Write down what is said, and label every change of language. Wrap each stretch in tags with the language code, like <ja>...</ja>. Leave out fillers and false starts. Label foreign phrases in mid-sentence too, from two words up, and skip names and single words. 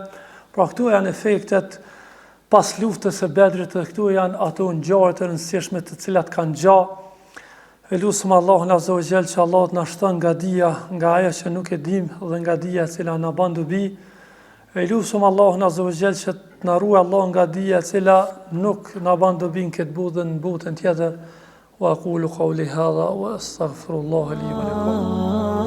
<sq>Pra këtu janë efektet pas luftës së Bedrit, dhe këtu janë ato ngjarje të rëndësishme të cilat kanë gjallë. E lutem Allahun</sq> <ar>عز وجل</ar> <sq>që Allah na shton nga dia, nga ajo që nuk e dim, dhe nga dia e cila na bën dobi. E lutem Allahun</sq> <ar>عز وجل</ar> <sq>që na ruaj Allah nga dia e cila nuk na bën dobi në këtë botë dhe në botën tjetër.</sq> <ar>وأقول قولي هذا وأستغفر الله لي ولكم.</ar>